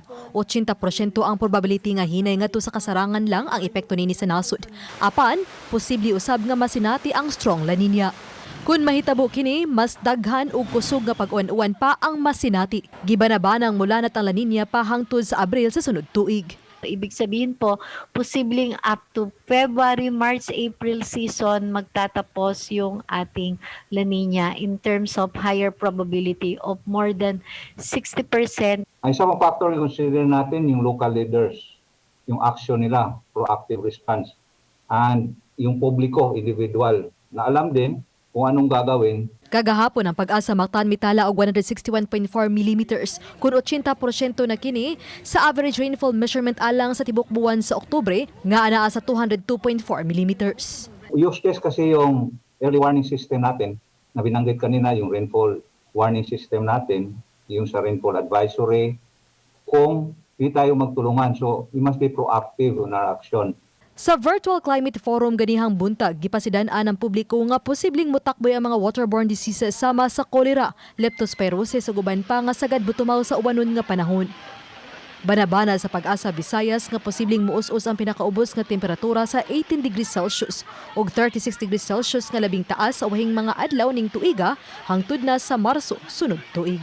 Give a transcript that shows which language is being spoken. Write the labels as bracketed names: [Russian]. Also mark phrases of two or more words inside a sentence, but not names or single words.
[Cebuano] 80% ang probability nga hinay ngadto sa kasarangan lang ang epekto nini sa nasod. Apan, posible usab nga masinati ang strong La Nina. Kung mahitabo kini, mas daghan ug kusog nga pag-uwan-uwan pa ang masinati. Gibanabanang mula na ang La Nina pa hangtod sa Abril sa sunod tuig. [Filipino] Ibig sabihin po, posibleng [English] up to February, March, April season [Filipino] magtatapos yung ating La Nina [English] in terms of higher probability of more than 60%. [Filipino] Ang isang factor na consider natin yung [English] local leaders, [Filipino] yung action nila, [English] proactive response, [Filipino] and yung publiko, individual, na alam din kung anong gagawin. [Cebuano] Kagahapon ang Pag-asa maktan mitala og 161.4 mm kun 80% na kini sa [English] average rainfall measurement [Cebuano] alang sa tibok buwan sa Oktubre nga anaa sa 202.4 mm. [English] Use case [Filipino] kasi yung [English] early warning system [Filipino] natin na binanggit kanina, yung [English] rainfall warning system [Filipino] natin, yung sa [English] rainfall advisory, [Filipino] kung di tayo magtulungan. [English] So we must be proactive in our action. [Cebuano] Sa Virtual Climate Forum ganihang buntag, gipasidan-an ang publiko nga posibleng mutakboy ang mga [English] waterborne diseases [Cebuano] sama sa kolera, leptospirosis ug uban pa nga sagad butumaw sa uwanon nga panahon. Banabana sa Pag-asa Visayas nga posibleng muus-us ang pinakaubos nga temperatura sa 18 degrees Celsius ug 36 degrees Celsius nga labing taas sa wahing mga adlaw ning tuiga hangtod na sa Marso sunod tuig.